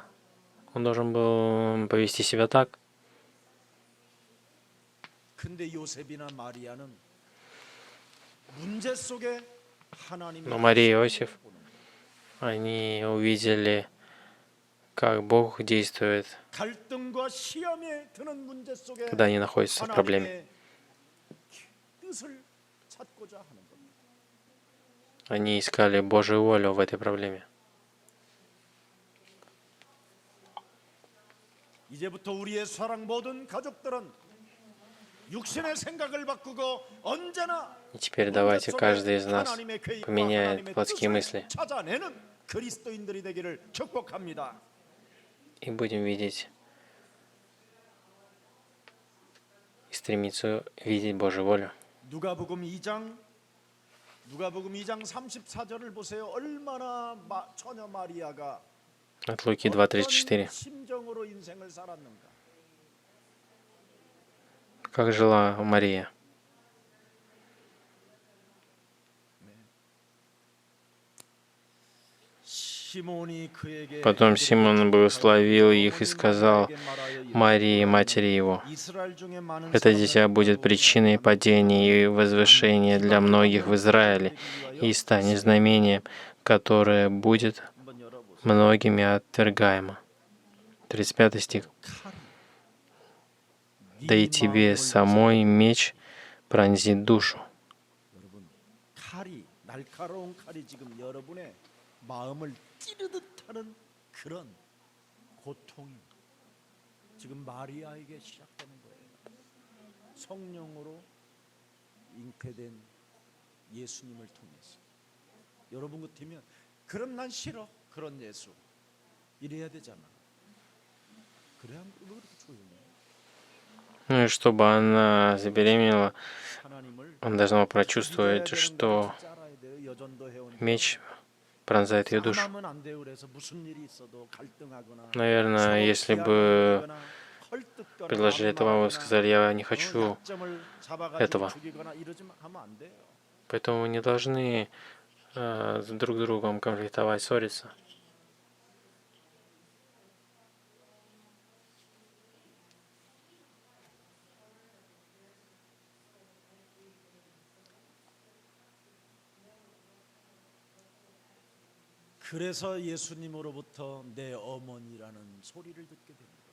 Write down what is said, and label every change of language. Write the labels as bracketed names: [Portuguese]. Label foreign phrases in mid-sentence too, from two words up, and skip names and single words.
[Russian] Он должен был повести себя так. [Korean] 근데 요셉이나 마리아는 문제 속에 하나님의 [Russian] Но Мария и Иосиф, они увидели, как Бог действует, [Korean] 갈등과 시험에 드는 문제 속에 [Russian] когда они находятся в проблеме. [Korean] 하나님의 뜻을 찾고자 하는 겁니다. [Russian] Они искали Божью волю в этой проблеме. [Korean] 이제부터 우리의 사랑 모든 가족들은 육신의 생각을 바꾸고 언제나 [Russian] И теперь давайте каждый из нас поменяет плотские мысли [Korean] 찾아내는 그리스도인들이 되기를 축복합니다. [Russian] и будем видеть и стремиться видеть Божью волю. [Korean] 누가복음 2장 34절을 보세요. 얼마나 처녀 마리아가 [Russian] От Луки 2:34. [Korean] 심정으로 인생을 살았는가. [Russian] Как жила Мария? Потом Симон благословил их и сказал Марии, матери его: «Это дитя будет причиной падения и возвышения для многих в Израиле и станет знамением, которое будет многими отвергаемо». 35 стих. «Да и тебе самой меч пронзит душу». [Korean] 칼이 날카로운 칼이 지금 여러분의 마음을 찌르듯 하는 그런 고통이 지금 마리아에게 시작되는 거예요. 성령으로 잉태된 예수님을 통해서. 여러분 같으면 그럼 난 싫어. 그런 예수. 이래야 되잖아. 그래야 왜 그렇게 조용해? [Russian] Ну и чтобы она забеременела, она должна прочувствовать, что меч пронзает ее душу. Наверное, если бы предложили это вам, вы сказали: «Я не хочу этого». Поэтому вы не должны друг с другом конфликтовать, ссориться. [Korean] 그래서 예수님으로부터 내 어머니라는 소리를 듣게 됩니다.